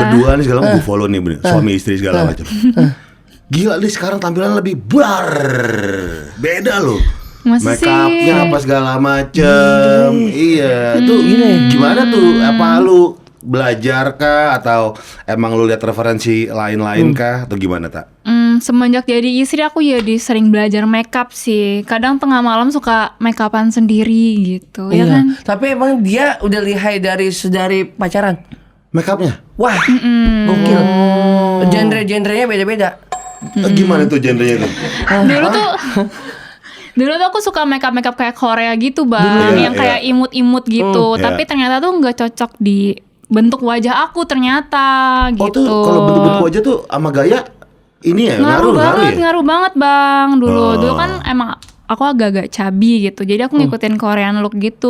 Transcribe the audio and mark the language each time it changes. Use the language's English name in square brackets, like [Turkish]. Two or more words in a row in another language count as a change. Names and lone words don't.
[Indonesian] Berdua nih segala gue follow nih bener. Suami istri segala macam. Gila nih sekarang tampilan lebih beda loh. Make upnya apa segala macem. Iya. Tuh gimana tuh? Apa lu belajar kah atau emang lu lihat referensi lain-lain kah atau gimana tak? Semenjak jadi istri aku jadi sering belajar make up sih. Kadang tengah malam suka make upan sendiri gitu, ya kan? Tapi emang dia udah lihai dari pacaran. Make upnya? Wah, gokil. Genre-genrenya beda-beda. Gimana tuh genrenya tuh? Dulu tuh aku suka make up kayak Korea gitu Bang, yang kayak imut-imut gitu. Tapi ternyata tuh nggak cocok di bentuk wajah aku ternyata gitu. Oh tuh kalau bentuk wajah tuh sama gaya ini ya ngaruh banget Bang. Dulu kan emang aku agak-agak cabi gitu, jadi aku ngikutin [English] Korean look [Indonesian] gitu.